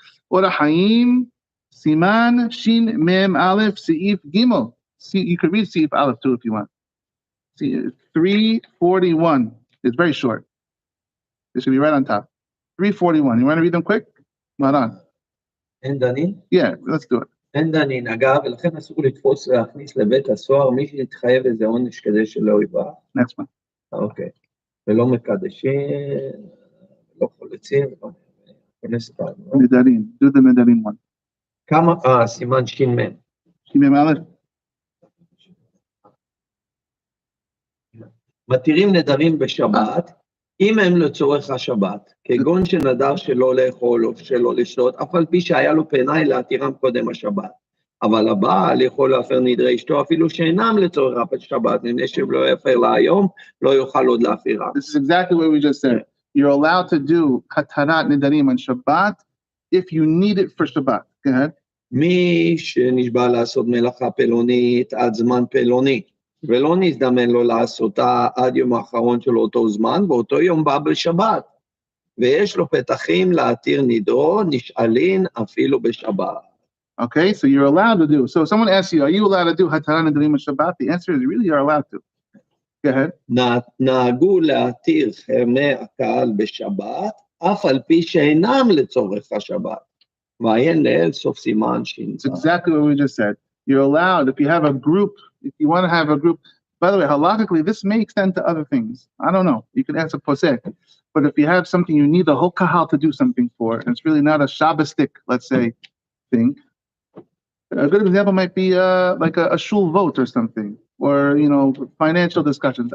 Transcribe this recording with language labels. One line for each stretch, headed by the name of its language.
English: Ora Haim, Siman, Shin, Mem, Aleph, Seif, Gimel. See, you could read Seif Aleph too if you want. See, 341. It's very short. It should be right on top. 341. You want to read them quick? Maran.
Hebrew: אין דנין?
English: Yeah, let's do it.
Hebrew: אין דנין, אגב, ולכן אסור לתפוס להכניס לבית הסוהר מי שיתחייב איזה עונש כדי שלא יברח.
English: Next one. אוקיי.
Hebrew: ולא מקדשים, לא חולצים, ולא כונס פעם. נדרים.
English: Do the נדרים one.
Hebrew: כמה, סימן שין מם. שין מם א'. מתירים נדרים בשבת, אם הם לצורך השבת, כגון שנדר שלא לאכול או שלא לשתות, אף על פי שהיה לו פנאי להתירם קודם השבת. אבל הבעל יכול להפר נדרי אשתו, אפילו שאינם לצורך השבת, מפני שאם לא יפר לה היום, לא יוכל עוד להפירם.
English: This is exactly what we just said. You're allowed to do hatarat nidarim on Shabbat if you need it for Shabbat. Go ahead.
Hebrew: מי שנשבע לעשות מלאכה פלונית עד זמן פלוני, ולא נזדמן לו לעשותה עד יום האחרון של אותו זמן, באותו יום בא בשבת, ויש לו פתחים להתיר נדרו, נשאלין אפילו בשבת.
English: Okay, so you're allowed to do. So someone asks you, are you allowed to do hatarat nidarim on Shabbat? The answer is really you're allowed to. Go ahead.
Hebrew: נהגו להתיר חרמי הקהל בשבת, אף על פי שאינם לצורך השבת. ועיין לאל סוף סימן שין.
English: It's exactly what we just said. You're allowed, if you have a group, if you want to have a group, by the way, halachically, this may extend to other things. I don't know. You can ask a posek. But if you have something you need the whole kahal to do something for, and it's really not a Shabbostic, let's say, thing, a good example might be like a shul vote or something, or, financial discussions.